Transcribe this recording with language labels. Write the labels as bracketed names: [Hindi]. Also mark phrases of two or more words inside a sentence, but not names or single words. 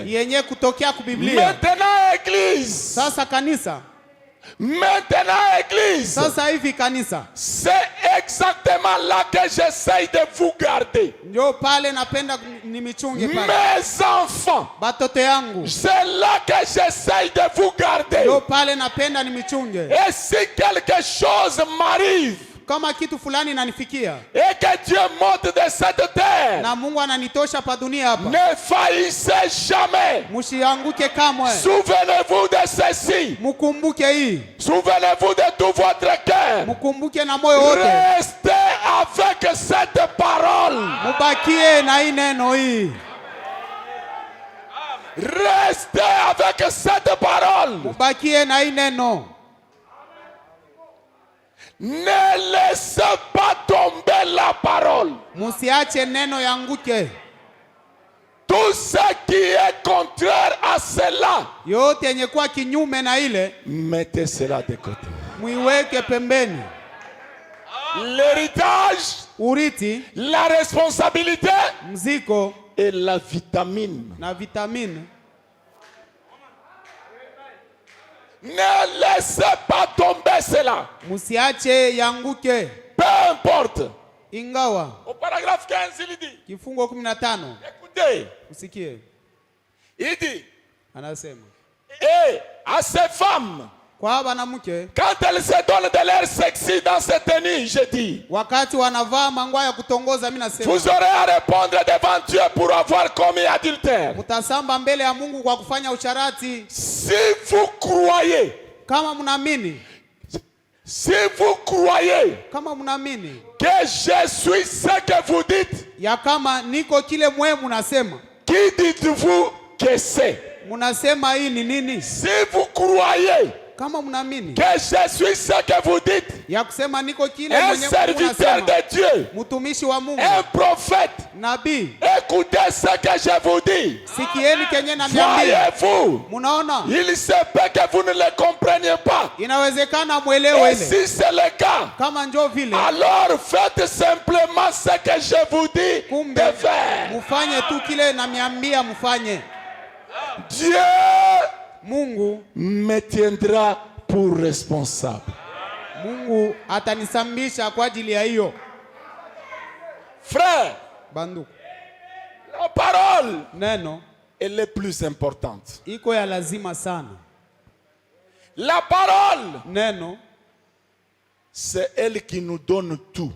[Swahili] Yenye kutokea kubiblia. [French] Maintenant, Église. [Swahili] Sasa kanisa. [French] Maintenant, Église. [Swahili] Sasa hivi kanisa. [French] C'est exactement là que j'essaye de vous garder. [Swahili] Ndio pale napenda nimichunge pale. [French] Mes enfants. [Swahili] Batoto yangu. [French] C'est là que j'essaye de vous garder. [Swahili] Ndio pale napenda nimichunge. [French] Et si quelque chose m'arrive, [Swahili] kama kitu fulani inanifikia, [French] et que Dieu monte de cette terre, [Swahili] na Mungu ananitosha pa dunia hapa, [French] ne faillissez jamais. [Swahili] Msianguke kamwe. [French] Souvenez-vous de ceci. [Swahili] Mkumbuke hii. [French] Souvenez-vous de tout votre cœur. [Swahili] Mkumbuke na moyo wote. [French] Restez avec cette parole. [Swahili] Mubakie na hii neno hii. [French] Restez avec cette parole. [Swahili] Mubakie na hii neno. [French] Ne laissez pas tomber la parole. [Swahili] Musiache neno yanguke. [French] Tout ce qui est contraire à cela, [Swahili] yote yenye kuwa kinyume na ile, [French] mettez cela de côté. [Swahili] Muiweke pembeni. [French] L'héritage, [Swahili] uriti, [French] la responsabilité, [Swahili] mziko, [French] et la vitamine. [Swahili] na vitamine. [French] Ne laissez pas tomber cela. [Swahili] Musiache yanguke. [French] Peu importe. [Swahili] Ingawa. [French] Au paragraphe 15, il dit. [Swahili] Kifungo 15. [French] Écoutez. [Swahili] Usikie. [French] Il dit. [Swahili] Anasema. [French] Et à ces femmes, [Swahili] kwa banamuke, [French] quand elles se donnent de l'air sexy dans cette tenue, je dis, [Swahili] wakati wanavaa mangwa ya kutongoza, mimi nasema, [French] vous aurez à répondre devant Dieu pour avoir commis adultère. [Swahili] Mutasamba mbele ya Mungu kwa kufanya usharati. [French] Si vous croyez, [Swahili] kama mnaamini, [French] si vous croyez [Swahili] kama mnaamini [French] que je suis ce que vous dites, [Swahili] ya kama niko kile mwe munasema, [French] qui dites-vous que c'est? [Swahili] Munasema hii ni nini? [French] Si vous croyez [Swahili] kama mnaamini [French] que je suis ce que vous dites, [Swahili] ya kusema niko kile [French] un [Swahili] mwenye [French] serviteur de Dieu, [Swahili] mtumishi wa Mungu, [French] un prophète, [Swahili] nabii, [French] écoutez ce que je vous dis. [Swahili] sikieni kenye namiambia. [French] Voyez-vous, [Swahili] munaona, [French] il se peut que vous ne le compreniez pas. [Swahili] Inawezekana muelewe [French] Et [Swahili] ile. [French] si c'est le cas, [Swahili] kama njo vile, [French] alors faites simplement ce que je vous dis [Swahili] kumbe [French] de faire. [Swahili] mufanye tu kile namiambia mufanye. [French] Dieu [Swahili] Mungu [French] me tiendra pour responsable. [Swahili] Mungu atanisambisha kwa ajili ya hiyo. [French] Frère, [Swahili] Banduku, [French] la parole, [Swahili] neno [French] elle est plus importante. [Swahili] iko ya lazima sana. [French] La parole, [Swahili] Neno [French] c'est elle qui nous donne tout.